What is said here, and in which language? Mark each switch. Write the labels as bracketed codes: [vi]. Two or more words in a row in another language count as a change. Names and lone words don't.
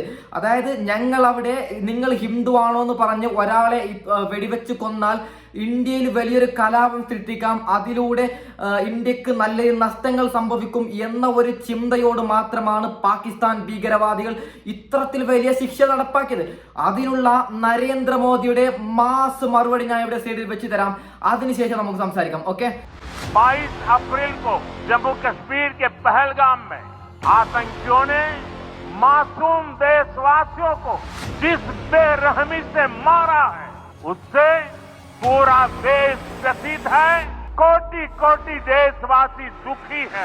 [ml] അതായത് ഞങ്ങൾ അവിടെ നിങ്ങൾ ഹിന്ദു ആണോ എന്ന് പറഞ്ഞ് ഒരാളെ വെടിവെച്ച് കൊന്നാൽ ഇന്ത്യയിൽ വലിയൊരു കലാപം സൃഷ്ടിക്കാം, അതിലൂടെ ഇന്ത്യക്ക് നല്ല നഷ്ടങ്ങൾ സംഭവിക്കും എന്ന ഒരു ചിന്തയോട് മാത്രമാണ് പാകിസ്ഥാൻ ഭീകരവാദികൾ ഇത്തരത്തിൽ വലിയ ശിക്ഷ നടപ്പാക്കിയത്. അതിനുള്ള നരേന്ദ്രമോദിയുടെ മാസ് മറുപടി ഞാൻ ഇവിടെ സൈഡിൽ വെച്ച് തരാം. അതിനുശേഷം നമുക്ക് സംസാരിക്കാം. ഓക്കെ, [hi] 22 अप्रैल को जम्मू कश्मीर के पहलगाम में आतंकियों ने मासूम देशवासियों को जिस बेरहमी से मारा है उससे पूरा देश व्यथित है। कोटि कोटि देशवासी दुखी है।